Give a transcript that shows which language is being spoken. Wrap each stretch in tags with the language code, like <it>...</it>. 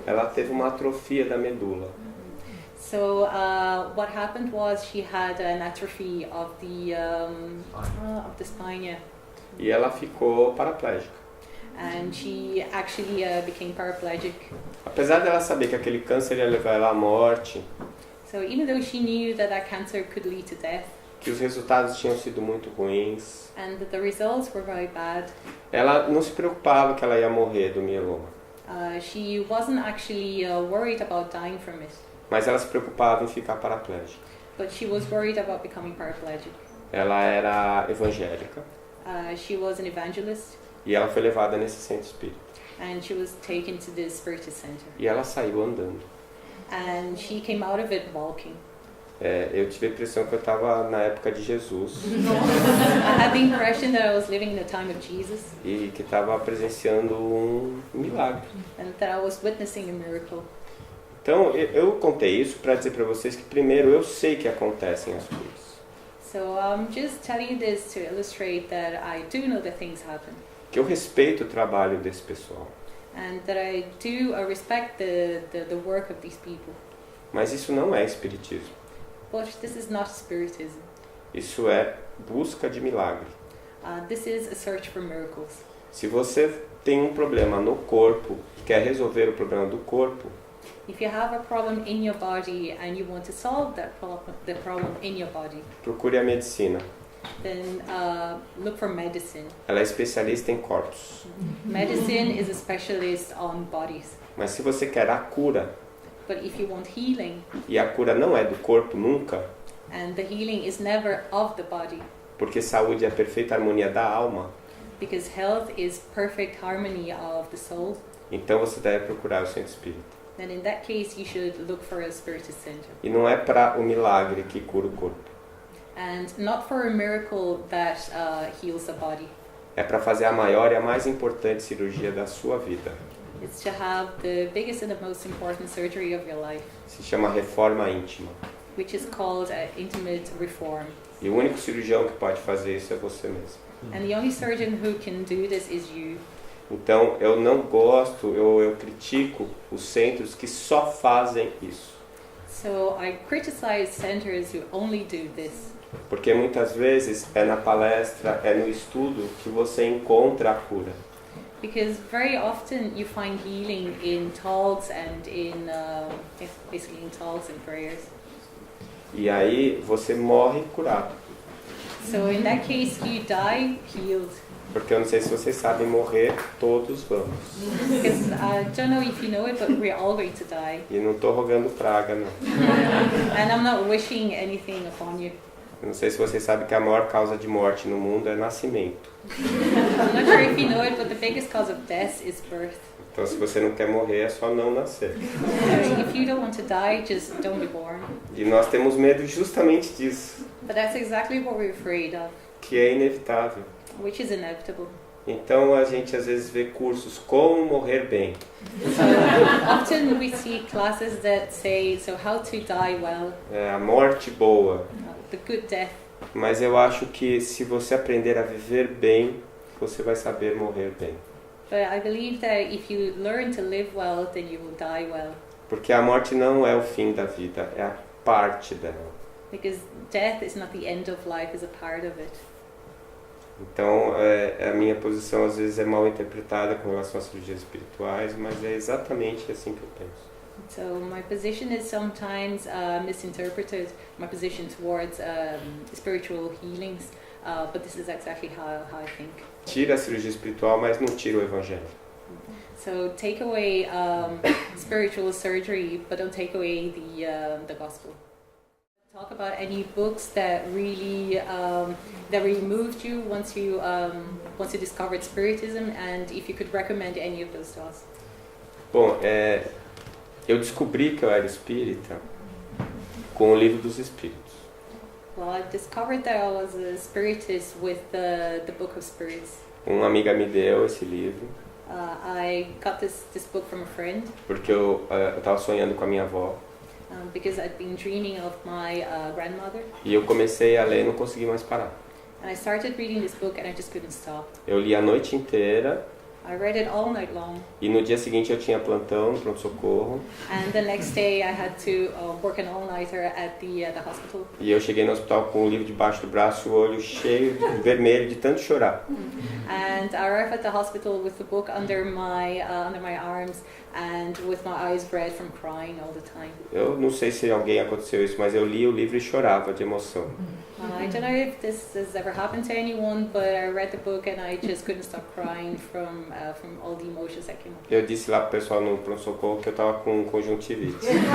<pt>Ela teve uma atrofia da medula.</pt> <en>So what happened was she had an atrophy of the spine, yeah.</en> <pt>E ela ficou paraplégica.</pt> <en>And she actually became paraplegic.</en> <pt>Apesar dela saber que aquele câncer ia levar ela à morte,</pt> <en>So even though she knew that cancer could lead to death,</en> <pt>que os resultados tinham sido muito ruins,</pt> <en>and that the results were very bad,</en> <pt>ela não se preocupava que ela ia morrer do mieloma.</pt> <en>She wasn't actually worried about dying from it,</en> <pt>mas ela se preocupava em ficar paraplégica.</pt> <en>but she was worried about becoming paraplegic.</en> <pt>Ela era evangélica</pt> <en>She was an evangelist,</en> <pt>e ela foi levada nesse centro espírita.</pt> <en>and she was taken to the Spiritist Center.</en> <pt>E ela saiu andando.</pt> <en>And she came out of it walking.</en> <pt>Eu tive a impressão que eu estava na época de Jesus</pt> <en>I had the impression that I was living in the time of Jesus</en> <pt>e que estava presenciando um milagre.</pt> <en>and that I was witnessing a miracle.</en> <pt>Então, eu contei isso para dizer para vocês que, primeiro, eu sei que acontecem as coisas.</pt> <en>So I'm just telling you this to illustrate that I do know that things happen,</en> <pt>Que eu respeito o trabalho desse pessoal.</pt> <en>and that I do respect the work of these people.</en> <pt>Mas isso não é espiritismo.</pt> <en>But this is not Spiritism.</en> <pt>Isso é busca de milagre.</pt> <en>This is a search for miracles.</en> <pt>Se você tem um problema no corpo e quer resolver o problema do corpo,</pt> <en>If you have a problem in your body and you want to solve the problem in your body,</en> <pt>procure a medicina.</pt> <en>then look for medicine.</en> <pt>Ela é especialista em corpos.</pt> <en>Medicine is a specialist on bodies.</en> <pt>Mas se você quer a cura,</pt> <en>But if you want healing,</en> <pt>e a cura não é do corpo nunca,</pt> <en>and the healing is never of the body,</en> <pt>porque saúde é a perfeita harmonia da alma,</pt> <en>because health is perfect harmony of the soul,</en> <pt>então você deve procurar o centro espírita.</pt> <en>then in that case you should look for a Spiritist center.</en> <pt>E não é para o milagre que cura o corpo.</pt> <en>And not for a miracle that heals the body.</en> <pt>É para fazer a maior e a mais importante cirurgia da sua vida.</pt> <en>It's to have the biggest and the most important surgery of your life,</en> <pt>Se chama reforma íntima.</pt> <en>which is called intimate reform.</en> <pt>E o único cirurgião que pode fazer isso é você mesmo.</pt> <en>And the only surgeon who can do this is you.</en> <pt>Então eu não gosto, eu critico os centros que só fazem isso.</pt> <en>So I criticize centers who only do this,</en> <pt>Porque muitas vezes é na palestra, é no estudo que você encontra a cura.</pt> <en>because very often you find healing in talks and in basically in talks and prayers.</en> <pt>E aí você morre curado.</pt> <en>So in that case you die healed.</en> <pt>Porque eu não sei se vocês sabem, morrer todos vamos.</pt> <en>Because I don't know if you know it, but we're all going to die.</en> <pt>E não estou rogando praga, não.</pt> <en>And I'm not wishing anything upon you.</en> <pt>Eu não sei se vocês sabem que a maior causa de morte no mundo é nascimento.</pt> <en>I'm not sure if you know it, but the biggest cause of death is birth.</en> <pt>Então se você não quer morrer, é só não nascer.</pt> <en>So if you don't want to die, just don't be born.</en> <pt>E nós temos medo justamente disso,</pt> <en>But that's exactly what we're afraid of,</en> <pt>que é inevitável.</pt> <en>which is inevitable.</en> <pt>Então a gente às vezes vê cursos como morrer bem.</pt> <en>So often we see classes that say, so how to die well,</en> <pt>A morte boa.</pt> <en>the good death.</en> <pt>Mas eu acho que se você aprender a viver bem, você vai saber morrer bem.</pt> <en>But I believe that if you learn to live well, then you will die well.</en> <pt>Porque a morte não é o fim da vida, é a parte dela.</pt> <en>Because death is not the end of life, it's a part of it.</en> <pt>Então a minha posição às vezes é mal interpretada com relação às cirurgias espirituais, mas é exatamente assim que eu penso.</pt> <en>So my position is sometimes misinterpreted, my position towards spiritual healings, but this is exactly how I think.</en> <pt>Tira a cirurgia espiritual, mas não tira o evangelho.</pt> <en>So take away spiritual surgery, but don't take away the gospel. Talk about any books that really moved you once you discovered Spiritism, and if you could recommend any of those to us.</en> <pt>Bom, eu descobri que eu era espírita com o Livro dos Espíritos.</pt> <en>Well, I discovered that I was a spiritist with the Book of Spirits.</en> <pt>Uma amiga me deu esse livro</pt> <en>I got this book from a friend</en> <pt>porque eu estava sonhando com a minha avó</pt> <en>because I'd been dreaming of my grandmother,</en> <pt>e eu comecei a ler e não consegui mais parar.</pt> <en>and I started reading this book and I just couldn't stop.</en> <pt>Eu li a noite inteira</pt> <en>I read it all night long,</en> <pt>e no dia seguinte eu tinha plantão no pronto-socorro</pt> <en>and the next day I had to work an all-nighter at the hospital.</en> <pt>e eu cheguei no hospital com o livro debaixo do braço e o olho cheio, vermelho de tanto chorar.</pt> <en>And I arrived at the hospital with the book under my arms and with my eyes red from crying all the time.</en> <pt>Eu não sei se alguém aconteceu isso, mas eu li o livro e chorava de emoção.</pt> <en>I don't know if this has ever happened to anyone, but I read the book and I just couldn't stop crying from from all the emotions that came up.</en> <pt>Eu disse lá pro pessoal no pronto-socorro que eu tava com conjuntivite.</pt>